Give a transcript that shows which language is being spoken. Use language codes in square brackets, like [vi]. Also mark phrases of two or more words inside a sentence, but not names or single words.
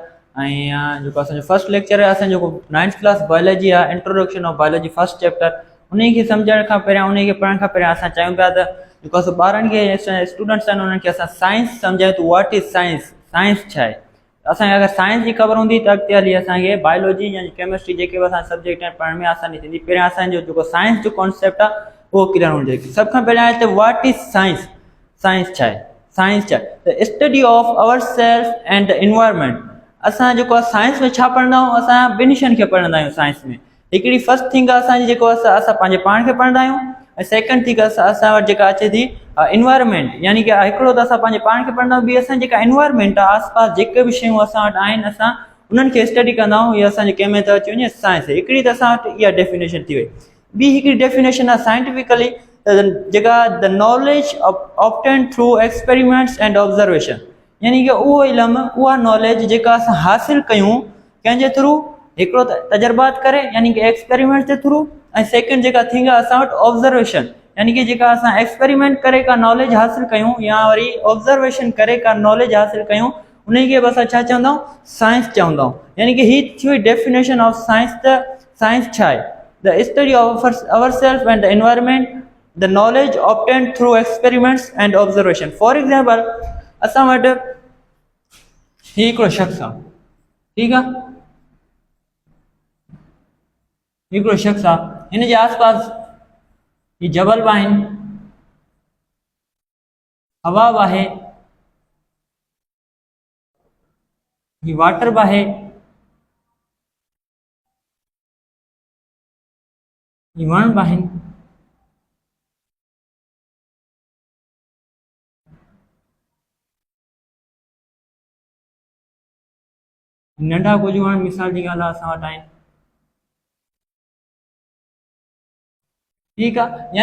[sd] ऐं जेको असांजो [en] first lecture [sd] आहे असांजो जेको [en] 9th class biology [sd] आहे, [en] introduction of biology first chapter, [sd] उन खे सम्झण खां पहिरियां, उन खे पढ़ण खां पहिरियां असां चाहियूं पिया त जेको आहे सो ॿारनि खे, स्टूडेंट्स आहिनि, उन्हनि खे असां साइंस सम्झायूं त [en] what is science, [sd] साइंस छा आहे। असांखे अगरि साइंस जी ख़बर हूंदी त अॻिते हली असांखे बायोलॉजी या केमिस्ट्री जेके बि असां सब्जेक्ट आहिनि पढ़ण में आसानी थींदी। पहिरियां असांजो जेको साइंस जो कॉन्सेप्ट आहे उहो क्लियर हुजणु चाहिए। सभ खां पहिरियां आहे त [en] what is science, [sd] साइंस छा आहे। साइंस छा आहे? [en] the study of our self and the environment. [sd] असां जेको आहे साइंस में छा पढ़ंदा आहियूं, असां ॿिनि शयुनि खे पढ़ंदा आहियूं साइंस में। हिकिड़ी [en] first thing [sd] आहे असांजी जेको असां पंहिंजे पाण खे पढ़ंदा आहियूं, ऐं [en] second thing [sd] असां वटि जेका अचे थी इन्वायरमेंट, यानी कि हिकिड़ो त असां पंहिंजे पाण खे पढ़ंदा आहियूं, ॿी असां जेका इन्वायरमेंट आहे, आसपास जेके बि शयूं असां वटि आहिनि असां उन्हनि खे स्टडी कंदा आहियूं। इहा असांजे कंहिं में त अची वञे साइंस। हिकिड़ी त असां वटि इहा डेफिनेशन थी वई। ॿी हिकिड़ी डेफिनेशन आहे साइंटिफिकली जेका [en] the knowledge obtain through experiments and observation, [sd] यानी कि उहो इल्मु, उहा नॉलेज जेका असां हासिलु कयूं कंहिंजे थ्रू, हिकिड़ो त तजर्बात करे यानी कि एक्सपेरिमेंट जे थ्रू, ऐं सेकेंड जेका थिंग आहे असां वटि ऑब्जर्वेशन, यानी कि जेका असां एक्सपेरिमेंट करे का नॉलेज हासिलु कयूं या वरी ऑब्जर्वेशन करे का नॉलेज हासिलु कयूं, उन खे बि असां छा चवंदा आहियूं? साइंस चवंदा आहियूं। यानी कि ही थी वई [en] definition of science. [sd] त साइंस छा आहे? [en] the study of our self and the environment, the knowledge obtain through experiments and observation. for example [sd] असां वटि ही हिकिड़ो शख़्स आहे, ठीकु आहे, हिकिड़ो शख़्स आहे, हिन जे आसपास ही जबल बि आहिनि, हवा बि आहे, ही वाटर बि आहे, ही वण बि आहिनि, नंढा कुझु वण मिसाल जी ॻाल्हि आहे असां वटि आहिनि, ठीकु आहे।